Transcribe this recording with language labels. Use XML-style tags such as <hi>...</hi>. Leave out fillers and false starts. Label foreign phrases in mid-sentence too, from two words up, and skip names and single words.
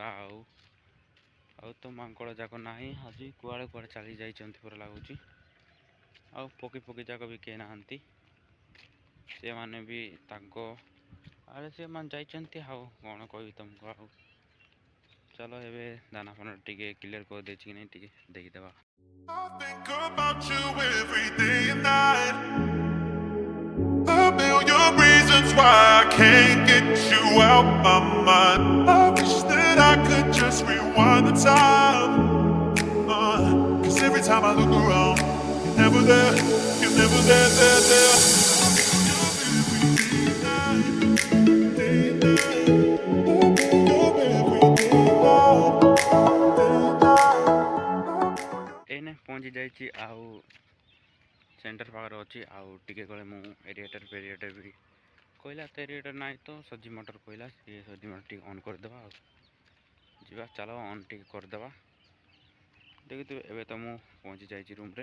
<or>ଆଉ ତ ମାଙ୍କଡ଼ ଯାକ ନାହିଁ, ଆଜି କୁଆଡ଼େ ଚାଲି ଯାଇଛନ୍ତି ପରି ଲାଗୁଛି। ଆଉ ପକ୍ଷୀ ଯାକ ବି କେହି ନାହାନ୍ତି, ସେମାନେ ବି ତାଙ୍କ ଆରେ ସେମାନେ ଯାଇଛନ୍ତି। ଆଉ କ'ଣ କହିବି ତୁମକୁ। ଆଉ ଚାଲ ଏବେ ଦାନା ଫାନା ଟିକେ କ୍ଲିୟର କରିଦେଇଛି କି ନାହିଁ ଟିକେ ଦେଖିଦେବା।</or> <en>I think about you every day and night. A million reasons why I can't get you out my mind. I wish that I could just rewind the time. 'Cause every time I look around, you're never there, you're never there, there, there. Day and night, every day and night.</en> <or>ଏଇନେ ପହଞ୍ଚି ଯାଇଛି, ଆଉ ସେଣ୍ଟର ପାଖରେ ଅଛି। ଆଉ ଟିକେ ଗଲେ ମୁଁ ଏରିଏଟର ବି କହିଲା, ତ ଏରିଏଟର ନାହିଁ ତ ସଜି ମଟର କହିଲା, ସିଏ ସଜି ମଟର ଟିକେ ଅନ୍ କରିଦେବା। ଆଉ ଯିବା, ଚାଲ ଅନ୍ ଟିକେ କରିଦେବା। ଦେଖୁଥିବେ ଏବେ ତ ମୁଁ ପହଞ୍ଚି ଯାଇଛି ରୁମ୍ରେ।</or>